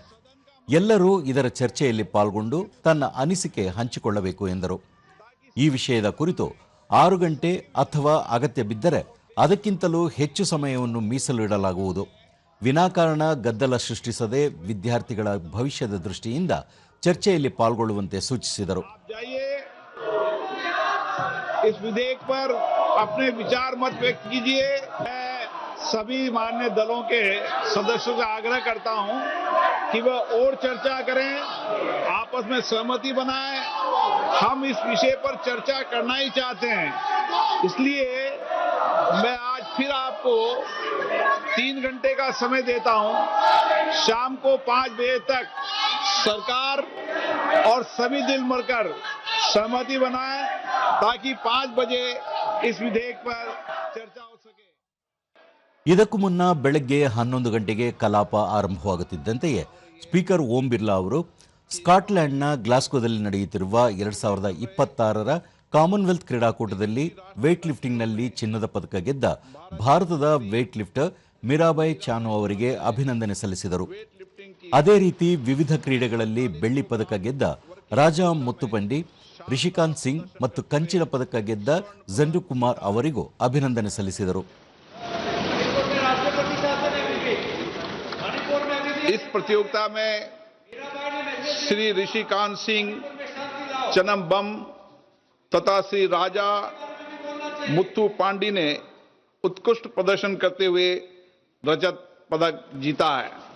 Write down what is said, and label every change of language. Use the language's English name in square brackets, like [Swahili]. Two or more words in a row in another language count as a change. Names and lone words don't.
[Kannada] ಎಲ್ಲರೂ ಇದರ ಚರ್ಚೆಯಲ್ಲಿ ಪಾಲ್ಗೊಂಡು ತನ್ನ ಅನಿಸಿಕೆ ಹಂಚಿಕೊಳ್ಳಬೇಕು ಎಂದರು. ಈ ವಿಷಯದ ಕುರಿತು 6 ಗಂಟೆ ಅಥವಾ ಅಗತ್ಯ ಬಿದ್ದರೆ ಅದಕ್ಕಿಂತಲೂ ಹೆಚ್ಚು ಸಮಯವನ್ನು ಮೀಸಲು ಇಡಲಾಗುವುದು. ವಿನಾಕಾರಣ ಗದ್ದಲ ಸೃಷ್ಟಿಸದೆ ವಿದ್ಯಾರ್ಥಿಗಳ ಭವಿಷ್ಯದ ದೃಷ್ಟಿಯಿಂದ ಚರ್ಚೆಯಲ್ಲಿ ಪಾಲ್ಗೊಳ್ಳುವಂತೆ ಸೂಚಿಸಿದರು. [Hindi] इस विधेयक पर अपने विचार मत व्यक्त कीजिए. मैं सभी मान्य दलों के सदस्यों से आग्रह करता हूं कि वह और चर्चा करें, आपस में सहमति बनाएं. हम इस विषय पर चर्चा करना ही चाहते हैं. इसलिए मैं आज फिर आपको 3 घंटे का समय देता हूं. शाम को 5 बजे तक सरकार और सभी दिल मरकर सहमति बनाएं ताकि 5 बजे इस विधेयक पर चर्चा हो सके. [Kannada] ಇದಕ್ಕೂ ಮುನ್ನ ಬೆಳಗ್ಗೆ 11 ಗಂಟೆಗೆ ಕಲಾಪ ಆರಂಭವಾಗುತ್ತಿದ್ದಂತೆಯೇ ಸ್ಪೀಕರ್ ಓಂ ಬಿರ್ಲಾ ಅವರು ಸ್ಕಾಟ್ಲೆಂಡ್ನ ಗ್ಲಾಸ್ಗೋದಲ್ಲಿ ನಡೆಯುತ್ತಿರುವ 2026ರ ಕಾಮನ್ವೆಲ್ತ್ ಕ್ರೀಡಾಕೂಟದಲ್ಲಿ ವೇಟ್ ಲಿಫ್ಟಿಂಗ್ನಲ್ಲಿ ಚಿನ್ನದ ಪದಕ ಗೆದ್ದ ಭಾರತದ ವೇಟ್ ಲಿಫ್ಟರ್ ಮೀರಾಬಾಯಿ ಚಾನು ಅವರಿಗೆ ಅಭಿನಂದನೆ ಸಲ್ಲಿಸಿದರು. ಅದೇ ರೀತಿ ವಿವಿಧ ಕ್ರೀಡೆಗಳಲ್ಲಿ ಬೆಳ್ಳಿ ಪದಕ ಗೆದ್ದ ರಾಜಾ ಮುತ್ತುಪಂಡಿ, ರಿಷಿಕಾಂತ್ ಸಿಂಗ್ ಮತ್ತು ಕಂಚಿನ ಪದಕ ಗೆದ್ದ ಜಂಡು ಕುಮಾರ್ ಅವರಿಗೂ ಅಭಿನಂದನೆ ಸಲ್ಲಿಸಿದರು. [Hindi] इस प्रतियोगिता में श्री ऋषिकांत सिंह चनम्बम तथा श्री राजा मुत्तु पांडी ने उत्कृष्ट प्रदर्शन करते हुए रजत पदक जीता है.